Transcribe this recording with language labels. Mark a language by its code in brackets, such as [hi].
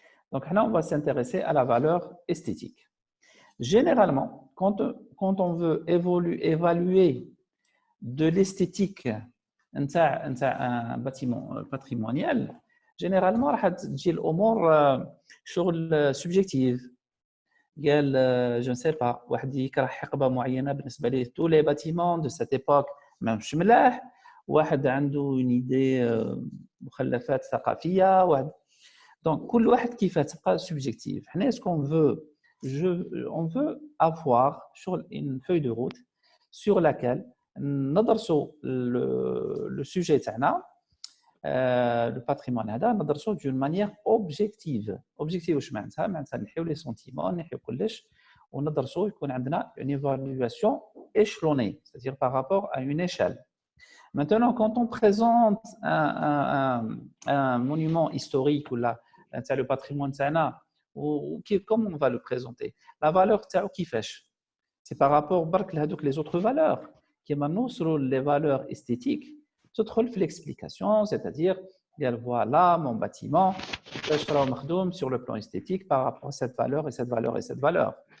[fr] Donc là on va s'intéresser à la valeur esthétique. Généralement, quand on veut évaluer de l'esthétique un bâtiment patrimonial, généralement [ar] راح تجي الامور شغل سوبجيكتيف. قال [fr] je ne sais pas [ar] واحد يكره حقبه معينه بالنسبه ليه [fr] tous les bâtiments de cette époque [ar] ماهمش ملاح، واحد عنده [fr] une idée [ar] مخلفات ثقافيه واحد. donc كل واحد كيف تبقى سوبجيكتيف. حنا [fr] ce qu'on veut on veut avoir sur une feuille de route sur laquelle [ar] ندرسوا [fr] le sujet [ar] تاعنا [fr] le patrimoine [ar] هذا ندرسوه [fr] d'une manière objective. [ar] objective واش معناتها؟ معناتها نحيو لي سونتيمون نحيو كلش وندرسوه يكون عندنا [fr] une évaluation échelonnée, c'est-à-dire par rapport à une échelle. Maintenant, quand on présente un monument historique ou le patrimoine [ar] تاعنا [fr] comment on va le présenter? La valeur [ar] تاعو كيفاش؟ [fr] c'est par rapport [ar] برك لهذوك [fr] les autres valeurs. [ar] كيما نوصلوا [fr] les valeurs esthétiques [ar] تدخل في [fr] l'explication, c'est-à-dire voilà mon bâtiment [ar] كيفاش راه مخدوم [fr] sur le plan esthétique par rapport à cette valeur et cette valeur et cette valeur.